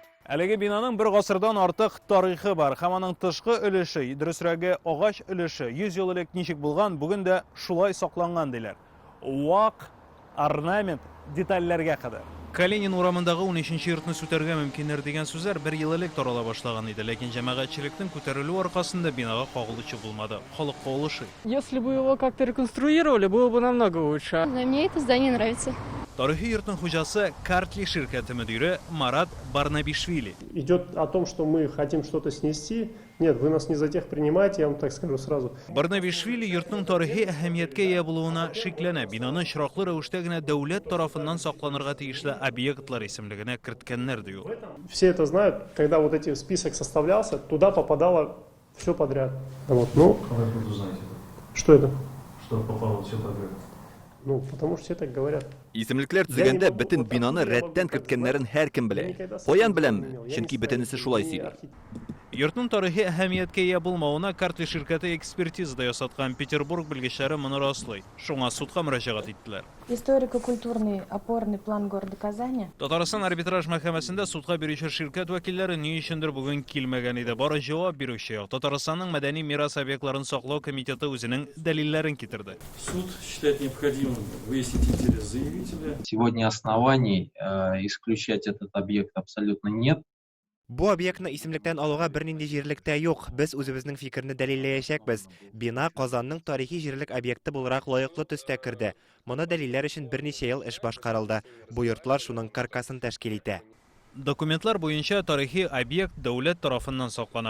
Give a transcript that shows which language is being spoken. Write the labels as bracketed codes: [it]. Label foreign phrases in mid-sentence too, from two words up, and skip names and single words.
[tt] Әлеге бинаның бір ғасырдан артык тарихы бар. Һәм аның тышкы өлеше, дөресрәге агач өлеше 100 ел элек ничек булган, бүген дә шулай сакланган диләр. Вак орнамент детальләргә кадәр. Калинин урамындагы 13-нче йортны сүтәргә мөмкиннәр дигән сүзләр бер ел элек тарала башлаган иде, ләкин җәмәгатьчелектең күтәрелү аркасында бинага кагылучы булмады. Халык каулышы. [ru] Если бы его как-то реконструировали, было бы намного лучше. Мне это здание нравится. [tt] Тарихи йортның хуҗасы Картли ширкәте мөдире Марат Барнабишвили. [ru] Идет о том, что мы хотим что-то снести. Нет, вы нас не за тех принимаете, я вам так скажу сразу. [tt] Барнабишвили йортның тарихи әһәмияткә ия булуына шикләнә. Бинаның чираклы рәвештә генә дәүләт тарафыннан сакланырга тиешле объектлар исемлегенә керткәннәр ди ул. [ru] Все это знают, когда вот эти список составлялся, туда попадало все подряд. Вот, ну, Как вы откуда узнаете это? что это? Что попало все подряд? Ну, потому что все так говорят. [tt] Исемлекләр төзегәндә бөтен бинаны рәттән керткәннәрен һәркем белә. Каян беләм, чөнки бөтенесе шулай сөйли. Йортның тарихи әһәмияткә ия булмавына Картли ширкәте экспертиза ясаткан Петербург белгечләре моны раслый. Шуңа судка мөрәҗәгать иттеләр. [ru] Историко-культурный опорный план города Казани. [tt] Татарстан арбитраж мәхкәмәсендә судка бирүче ширкәт вәкилләре ни өчендер бүген килмәгән иде. Бары җавап бирүче як. Татарстанның мәдәни мирас объектларын саклау комитеты үзенең дәлилләрен китерде. [ru] Суд считает необходимым выяснить интерес заявителя. Сегодня оснований исключать этот объект абсолютно нет. [tt] Бу объектны исемлектән алуга бернинди җирлектә юк. Без үзебезнең фикерне дәлилләячәкбез. Бина Казанның тарихи җирлек объекты буларак лаеклы төстә керде. Моны дәлилләр өчен берничә ел эш башкарылды. Бу йортлар шуның каркасын тәшкил итә. Документлар буенча тарихи объект дәүләт тарафыннан саклана.